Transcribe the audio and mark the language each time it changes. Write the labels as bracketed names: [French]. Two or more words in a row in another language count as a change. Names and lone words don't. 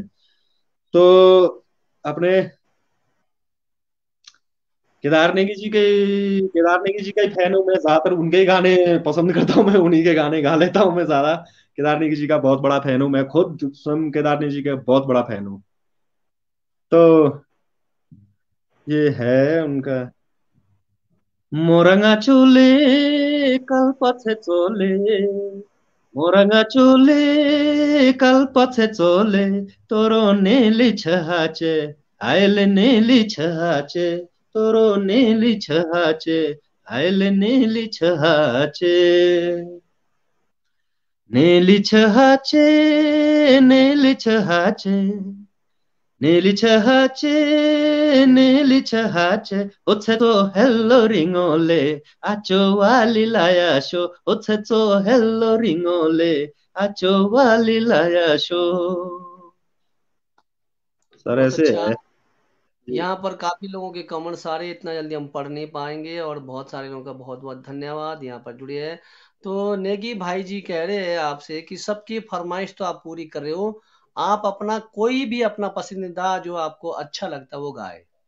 [Hindi] तो अपने केदार नेगी जी का ही फैन हूँ मैं, ज्यादातर उनके ही गाने पसंद करता हूँ मैं, उन्हीं के गाने गा लेता हूँ मैं ज्यादा। केदार नेगी जी का बहुत बड़ा फैन हूँ मैं, खुद स्वयं केदार नेगी जी का बहुत बड़ा फैन हूँ। तो ये है उनका। [Kinnauri] मोरंगा चोले कल्पछे चोले मोरंगा चोले कल्पछे चोले तोरो नेली छहाचे आइले नेली छहाचे तोरो नेली छहाचे आइले नेली छहाचे नेली छहाचे नेली छहाचे नेली छहाचे नेली छहाचे ओछेतो हेल्लो रिङोले आचो वाली लायासो ओछेतो हेल्लो रिङोले आचो वाली लायासो। [Hindi] सर बहुत ऐसे अच्छा। है। यहाँ पर काफी लोगों के कमेंट सारे इतना जल्दी हम पढ़ नहीं पाएंगे, और बहुत सारे लोगों का बहुत बहुत धन्यवाद यहाँ पर जुड़े हैं। तो नेगी भाई जी कह रहे हैं आपसे कि सबकी फरमाइश तो आप पूरी कर रहे हो, आप अपना कोई भी अपना पसंदीदा जो आपको अच्छा लगता है वो गाए।